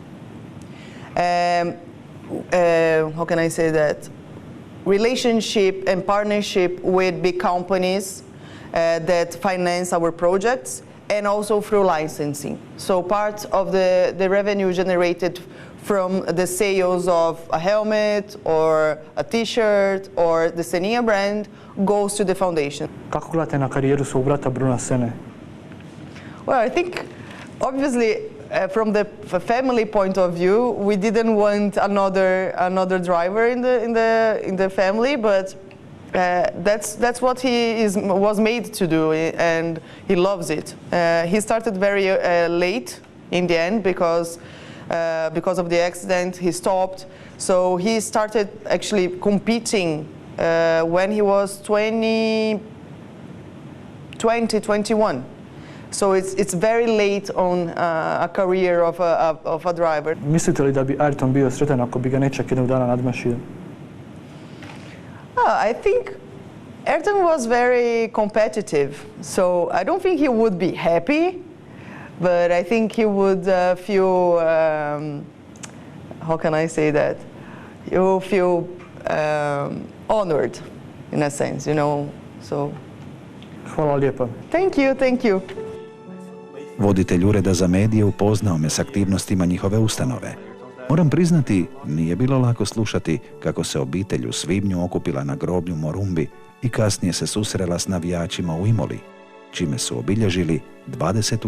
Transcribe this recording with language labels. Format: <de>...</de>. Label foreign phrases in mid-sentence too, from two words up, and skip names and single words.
<en>Relationship and partnership with big companies that finance our projects, and also through licensing. So part of the revenue generated from the sales of a helmet or a t-shirt or the Sennin brand goes to the foundation.</en> <hr>Kako gledate na karijeru svog brata Bruna Senne?</hr> <en>Well, I think obviously from the family point of view, we didn't want another driver in the family, but that's what he was made to do, and he loves it. He started very late in the end because of the accident. He stopped, so he started actually competing when he was 21. So it's very late on a career of a driver.</en> <hr>Mislite li da bi Ayrton bio sretan ako bi ga nečak jednog dana nadmašio?</hr> <en>I think Ayrton was very competitive, so I don't think he would be happy, but I think he would feel, he will feel honored in a sense, you know, so.</en> <hr>Hvala lijepa.</hr> <en>Thank you.</en> <hr>Voditelj Ureda za medije upoznao me s aktivnostima njihove ustanove. Moram priznati, nije bilo lako slušati kako se obitelj u svibnju okupila na groblju Morumbi i kasnije se susrela s navijačima u Imoli, čime su obilježili 20.</hr>